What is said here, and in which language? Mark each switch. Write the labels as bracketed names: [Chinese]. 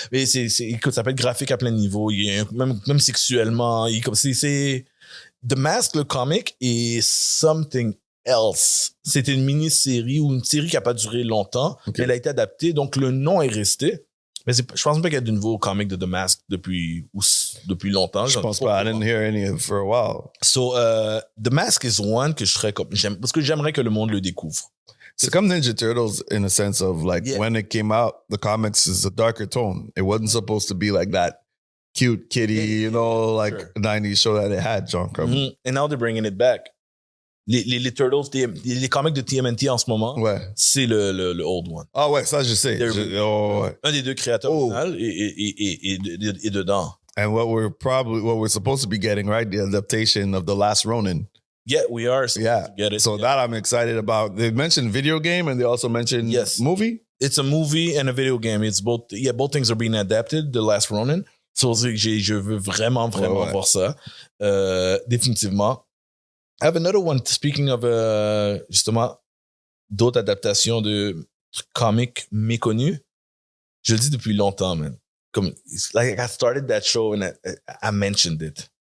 [French] Mais écoute, ça peut être graphique à plein niveau. Même sexuellement. C'est The Mask, le comic, est [English] something else. [French] C'était une mini-série ou une série qui a pas duré longtemps. Okay. Elle a été adaptée. Donc, le nom est resté. Mais je pense pas qu'il y a de nouveau comic de The Mask depuis longtemps. Je pense pas. [English] I didn't hear any of it for a while. So, The Mask is one [French] que je serais parce que j'aimerais que le monde le découvre. C'est comme [English] Ninja Turtles in a sense of like when it came out, the comics is a darker tone. It wasn't supposed to be like that cute kitty, you know, like 90s show that it had, John. And now they're bringing it back. [French] Les Turtles, les comics de TMNT en ce moment, c'est le [English] old one. [French] Ah ouais, ça je sais. Un des deux créateurs original est dedans. [English] And what we're supposed to be getting, right? The adaptation of The Last Ronin. Yeah, we are. Get it. So that I'm excited about. They mentioned video game and they also mentioned movie. It's a movie and a video game. It's both. Yeah, both things are being adapted. The Last Ronin. [French] So je veux vraiment voir ça. Définitivement. [English] I have another one. Speaking of [French] justement d'autres adaptations de comics méconnus. Je le dis depuis longtemps, man. [English] Comme like I started that show and I mentioned it.